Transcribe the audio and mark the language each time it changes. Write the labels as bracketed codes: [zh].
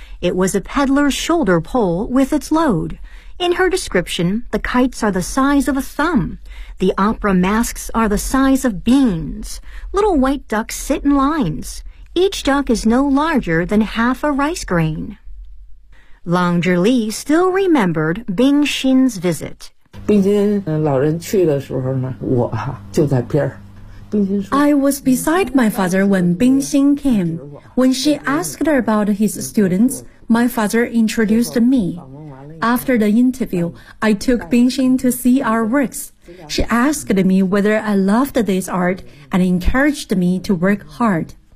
[en] It was a peddler's shoulder pole with its load. In her description, the kites are the size of a thumb. The opera masks are the size of beans. Little white ducks sit in lines. Each duck is no larger than half a rice grain. Long Zhili still remembered Bing Xin's visit. [zh] 冰心老人去的时候呢，我就在边儿。 [en] I was beside my father when Bing Xin came. When she asked about his students, my father introduced me. After the interview, I took Bing Xin to see our works. She asked me whether I loved this art and encouraged me to work hard.